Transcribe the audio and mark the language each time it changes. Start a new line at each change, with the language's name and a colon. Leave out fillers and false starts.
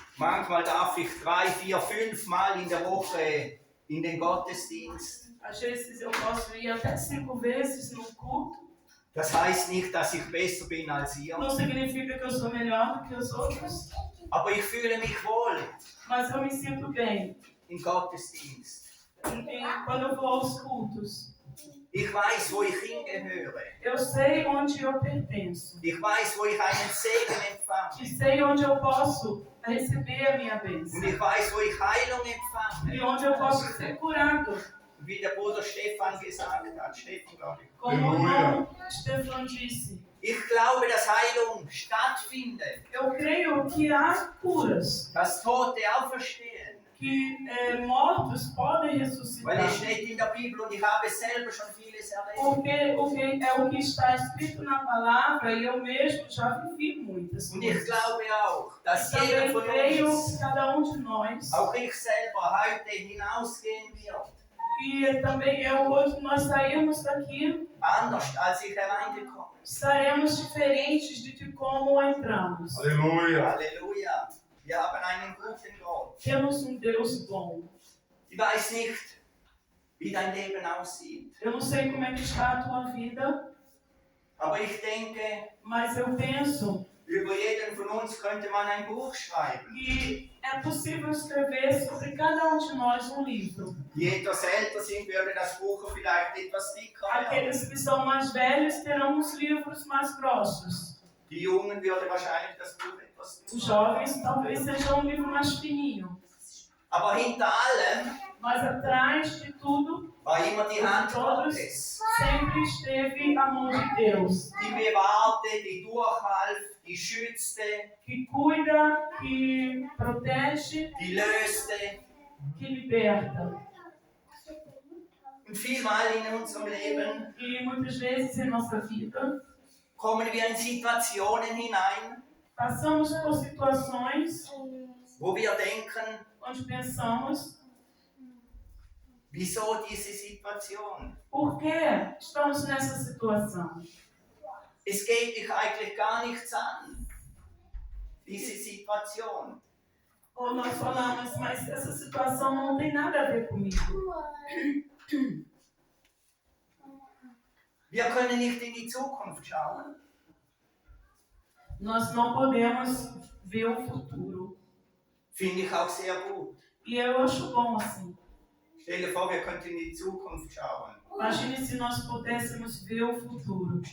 German: Manchmal darf ich 3, 4, 5 Mal in der Woche in den Gottesdienst.
Portuguese: Às vezes eu posso ir até 5 vezes no culto.
German: Das heißt nicht, dass ich besser bin als ihr,
Portuguese: Não significa que eu sou melhor do que os outros,
German: aber ich fühle mich wohl
Portuguese: mas eu me sinto bem
German: im Gottesdienst.
Portuguese: quando eu vou aos cultos.
German: Ich weiß, wo ich hingehöre.
Portuguese: Eu sei onde eu pertenço.
German: Ich weiß, wo ich einen Segen
Portuguese: E
German: empfange.
Portuguese: sei onde eu posso receber a minha bênção.
German: Und ich weiß, wo ich Heilung empfange.
Portuguese: E onde eu posso ser curado.
German: Wie der Bruder Stefan gesagt hat, Stefan, glaube ich.
Portuguese: Como o irmão Stefan disse.
German: Ich glaube, dass Heilung stattfindet,
Portuguese: Eu creio que há curas.
German: dass Tote auferstehen.
Portuguese: Que mortos podem
German: Weil
Portuguese: ressuscitar.
German: es steht in der Bibel und ich habe selber schon vieles erlebt.
Portuguese: Porque é o que está escrito na palavra e eu mesmo já vivi muitas
German: Und ich
Portuguese: coisas.
German: glaube auch, dass
Portuguese: E
German: jeder
Portuguese: também
German: von
Portuguese: creio
German: uns,
Portuguese: que cada de nós,
German: auch ich selber, heute hinausgehen wird.
Portuguese: E também hoje nós saímos daqui,
German: anders, als ich hereingekommen bin.
Portuguese: estaremos diferentes de como entramos. Aleluia.
German: Halleluja. Wir haben einen guten Gott.
Portuguese: Temos Deus bom.
German: Ich weiß nicht, wie dein Leben aussieht,
Portuguese: Eu não sei como é que está a tua vida,
German: aber ich denke,
Portuguese: mas eu penso
German: über jeden von uns könnte man ein Buch schreiben.
Portuguese: que é possível escrever sobre cada de nós livro.
German: Die etwas älter sind, würde das Buch vielleicht etwas dicker werden.
Portuguese: Aqueles que são mais velhos terão os livros mais grossos.
German: Die Jungen würde wahrscheinlich das Buch etwas
Portuguese: Os
German: dicker.
Portuguese: jovens talvez sejam um livro mais fininho.
German: Aber hinter allem
Portuguese: Mas atrás de tudo,
German: war immer die Hand
Portuguese: todos
German: Gottes.
Portuguese: sempre esteve a mão de Deus,
German: Die bewahrte, die durchhalf, die schützte,
Portuguese: que cuida, que protege,
German: die löste.
Portuguese: que liberta.
German: Und vielmal in unserem Leben
Portuguese: E muitas vezes em nossa vida,
German: kommen wir in Situationen hinein,
Portuguese: passamos por situações
German: wo wir denken,
Portuguese: onde pensamos,
German: wieso diese Situation?
Portuguese: por que estamos nessa situação?
German: Es geht dich eigentlich gar nichts an, diese Situation.
Portuguese: Ou nós falamos, mas essa situação não tem nada a ver comigo.
German: Wir können nicht in die Zukunft schauen.
Portuguese: Nós não podemos ver o futuro.
German: Finde ich auch sehr gut.
Portuguese: E eu acho bom assim.
German: Stell dir vor, wir könnten in die Zukunft schauen.
Portuguese: Imagine se nós pudéssemos ver o futuro.